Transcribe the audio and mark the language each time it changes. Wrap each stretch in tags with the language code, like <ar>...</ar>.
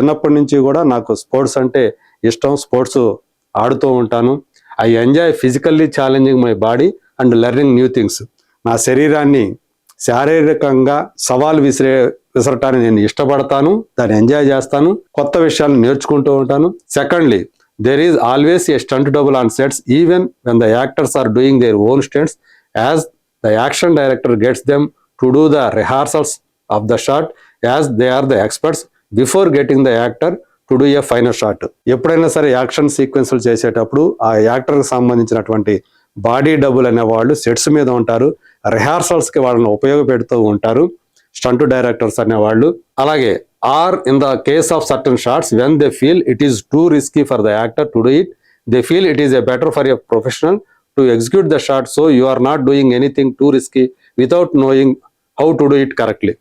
<te>చిన్నప్పటి నుంచి కూడా నాకు స్పోర్ట్స్ అంటే ఇష్టం, స్పోర్ట్స్ ఆడుతూ ఉంటాను.</te> <en>I enjoy physically challenging my body and learning new things.</en> <te>నా శరీరాన్ని శారీరకంగా సవాల్ విసరటాన్ని నేను ఇష్టపడతాను, దాన్ని ఎంజాయ్ చేస్తాను, కొత్త విషయాలను నేర్చుకుంటూ ఉంటాను.</te> <en>Secondly, there is always a stunt double on sets even when the actors are doing their own stunts, as the action director gets them to do the rehearsals of the shot as they are the experts before getting the actor to do a final shot.</en> <te>ఎప్పుడైనా సరే action సీక్వెన్స్లు చేసేటప్పుడు ఆ యాక్టర్కి సంబంధించినటువంటి body double అనే వాళ్ళు sets మీద ఉంటారు, రిహార్సల్స్కి వాళ్ళని ఉపయోగపెడుతూ ఉంటారు స్టంట్ డైరెక్టర్స్ అనేవాళ్ళు.</te> <en>అలాగే or in the case of certain shots when they feel it is too risky for the actor to do it, they feel it is a better for a professional to execute the shot, so you are not doing anything too risky without knowing how to do it correctly.</en>